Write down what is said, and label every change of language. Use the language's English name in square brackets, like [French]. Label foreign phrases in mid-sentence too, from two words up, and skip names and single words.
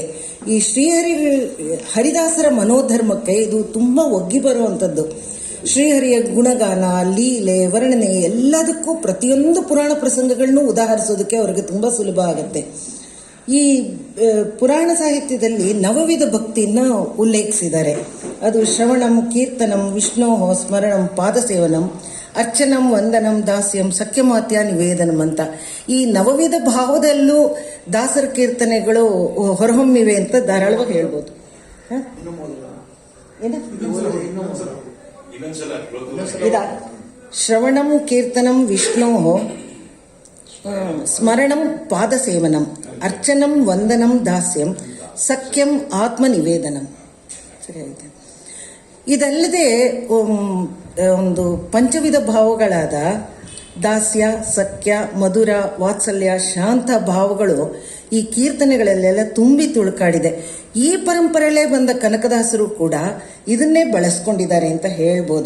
[Kannada] ಈ ಹರಿದಾಸರ ಮನೋಧರ್ಮಕ್ಕೆ ಇದು ತುಂಬಾ ಒಗ್ಗಿ ಬರುವಂಥದ್ದು. ಶ್ರೀಹರಿಯ ಗುಣಗಾನ, ಲೀಲೆ, ವರ್ಣನೆ ಎಲ್ಲದಕ್ಕೂ ಪ್ರತಿಯೊಂದು ಪುರಾಣ ಪ್ರಸಂಗಗಳನ್ನು ಉದಾಹರಿಸೋದಕ್ಕೆ ಅವರಿಗೆ ತುಂಬಾ ಸುಲಭ ಆಗುತ್ತೆ. ಈ ಪುರಾಣ ಸಾಹಿತ್ಯದಲ್ಲಿ ನವವಿಧ ಭಕ್ತಿಯನ್ನ ಉಲ್ಲೇಖಿಸಿದ್ದಾರೆ. ಅದು [Sanskrit] ಶ್ರವಣಂ, ಕೀರ್ತನಂ, ವಿಷ್ಣೋ ಸ್ಮರಣಂ, ಪಾದಸೇವನಂ, ಅರ್ಚನಂ, ವಂದನಂ, ದಾಸ್ಯಂ, ಸಖ್ಯಮಾತ್ಯ, ನಿವೇದನಂ [Kannada] ಅಂತ ಈ ನವವಿಧ ಭಾವದಲ್ಲೂ ದಾಸರ ಕೀರ್ತನೆಗಳು ಹೊರಹೊಮ್ಮಿವೆ ಅಂತ ಧಾರಾಳವಾಗಿ ಹೇಳ್ಬೋದು. [Sanskrit] ಶ್ರವಣಂ, ಕೀರ್ತನಂ, ವಿಷ್ಣೋ ಸ್ಮರಣಂ, ಪಾದಸೇವನಂ, ಅರ್ಚನಂ, ವಂದನಂ, ದಾಸ್ಯಂ, ಸಖ್ಯಂ, ಆತ್ಮ ನಿವೇದನಂ. [Kannada] ಸರಿ ಆಯ್ತು. ಇದಲ್ಲದೆ ಒಂದು ಪಂಚವಿಧ ಭಾವಗಳಾದ ದಾಸ್ಯ, ಸಖ್ಯ, ಮಧುರ, ವಾತ್ಸಲ್ಯ, ಶಾಂತ ಭಾವಗಳು ಈ ಕೀರ್ತನೆಗಳಲ್ಲೆಲ್ಲ ತುಂಬಿ ತುಳುಕಾಡಿದೆ. ಈ ಪರಂಪರೆಯಲ್ಲೇ ಬಂದ ಕನಕದಾಸರು ಕೂಡ ಇದನ್ನೇ ಬಳಸ್ಕೊಂಡಿದ್ದಾರೆ ಅಂತ ಹೇಳ್ಬೋದು.